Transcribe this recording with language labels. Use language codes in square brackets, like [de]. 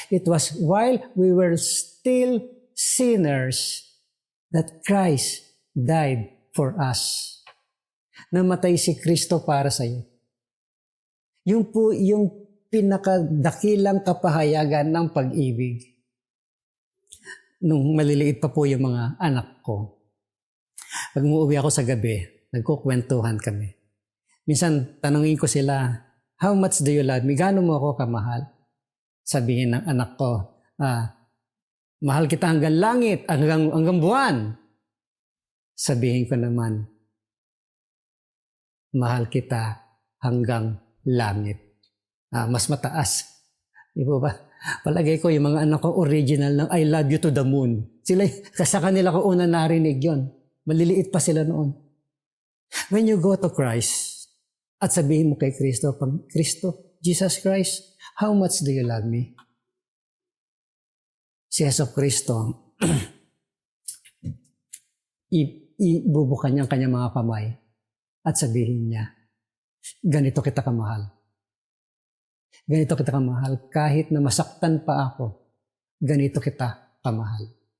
[en] It was while we were still sinners that Christ died for us. [tl] Namatay si Kristo para sa iyo. Yung po yung pinakadakilang kapahayagan ng pag-ibig. Nung maliliit pa po yung mga anak ko, pag umuwi ako sa gabi, nagkukwentuhan kami. Minsan, tanungin ko sila, [en] how much do you love me? [tl] Gaano mo ako kamahal? Sabihin ng anak ko, mahal kita hanggang langit, hanggang buwan. Sabihin ko naman, mahal kita hanggang langit. Mas mataas. Di ba ba? Palagay ko, yung mga anak ko original ng [en] I love you to the moon. [tl] Sila, sa kanila ko una narinig yon. Maliliit pa sila noon. [en] When you go to Christ, [tl] at sabihin mo kay Kristo, [en] Kristo, Jesus Christ, how much do you love me? [tl] Si Yesu Kristo, ibubukan niya ang kanyang mga kamay at sabihin niya, ganito kita kamahal. Ganito kita kamahal. Kahit na masaktan pa ako, ganito kita kamahal.